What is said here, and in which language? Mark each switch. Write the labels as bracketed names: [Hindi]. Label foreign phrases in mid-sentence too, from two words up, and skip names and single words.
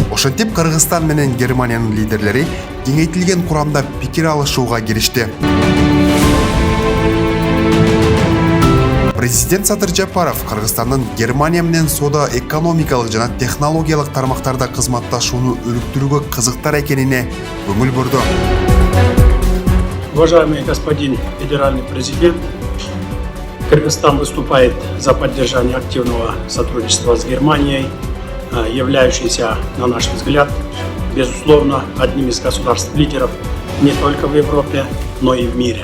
[Kyrgyz] Ошентип Кыргызстан менен Германиянын лидерлери кеңейтилген курамда пикир алышууга киришти. Президент Садыр Жапаров Кыргызстандын Германия менен соода экономикалык жана технологиялык тармактарда кызматташууну өнүктүрүүгө кызыктар экенине көңүл бурду. [Russian] Уважаемый господин федеральный президент, Кыргызстан выступает за поддержание активного сотрудничества с Германией, являющейся, на наш взгляд, безусловно, одним из государств-лидеров не только в Европе, но и в мире.